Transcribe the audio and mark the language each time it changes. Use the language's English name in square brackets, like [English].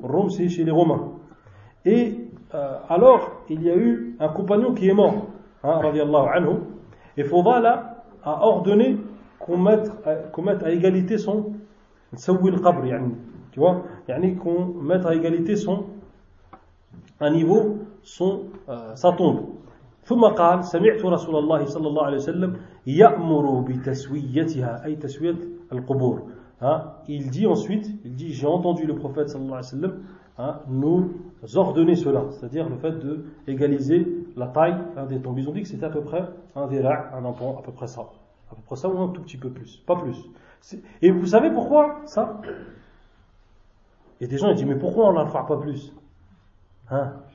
[French] Rome, c'est chez les Romains. Et alors, il y a eu un compagnon qui est mort, hein, radiallahu anhu, et Fudala a ordonné qu'on mette à égalité son [Arabic] sawwi al-qabr, yani. [French] Tu vois, yani qu'on mette à égalité sa tombe. [Arabic] ثم قال سمعت رسول الله صلى الله عليه وسلم يأمر بتسويتها أي تسوية القبور. [French] Il dit ensuite, il dit j'ai entendu le prophète صلى الله عليه وسلم nous ordonner cela, c'est-à-dire le fait de égaliser la taille des tombes. Ils ont dit que c'était à peu près un dira', un empan, à peu près ça ou un tout petit peu plus, pas plus. Et vous savez pourquoi ça? Et des gens ils disent mais pourquoi on ne l'enfarge pas plus, hein?